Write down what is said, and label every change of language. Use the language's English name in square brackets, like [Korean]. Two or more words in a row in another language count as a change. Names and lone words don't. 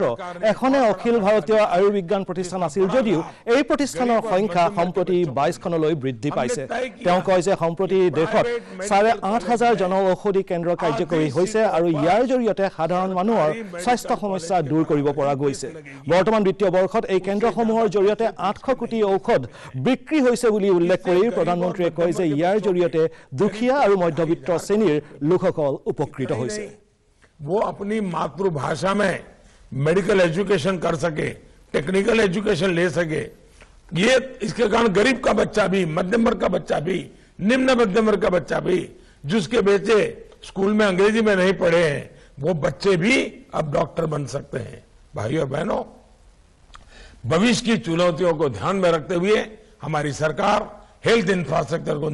[Assamese] এখনে অখিল ভাৰতীয় আয়ুৰ্বিজ্ঞান প্ৰতিষ্ঠান আছিল যদিও এই প্ৰতিষ্ঠানৰ সংখ্যা সম্প্ৰতি 22খনলৈ বৃদ্ধি পাইছে তেওঁ কয় যে সম্প্ৰতি দেশত 8,500 জনঔষধি কেন্দ্ৰ কাৰ্যকৰী হৈছে আৰু ইয়াৰ জৰিয়তে সাধাৰণ মানুহৰ স্বাস্থ্য সমস্যা দূৰ কৰিব পৰা গৈছে বৰ্তমান দ্বিতীয় বৰ্ষত এই কেন্দ্ৰসমূহৰ জৰিয়তে 800 কোটি ঔষধ বিক্ৰী হৈছে বুলি উল্লেখ কৰি প্ৰধানমন্ত্ৰীয়ে কয় যে ইয়াৰ জৰিয়তে দুখীয়া আৰু মধ্যবিত্ত শ্ৰেণীৰ লোকসকল উপকৃত হৈছে [Hindi] वो अपनी मातृभाषा में [English] medical education [Hindi] कर सके [English] technical education [Hindi] ले सके ये इसके कारण गरीब का बच्चा भी मध्यम वर्ग का बच्चा भी निम्न मध्यम वर्ग का बच्चा भी जिसके बच्चे स्कूल में अंग्रेजी में नहीं पढ़े हैं वो बच्चे भी अब डॉक्टर बन सकते हैं भाइयों और बहनों भविष्य की चुनौतियों को ध्यान में रखते हुए हमारी सरकार [English] health infrastructure [Hindi] को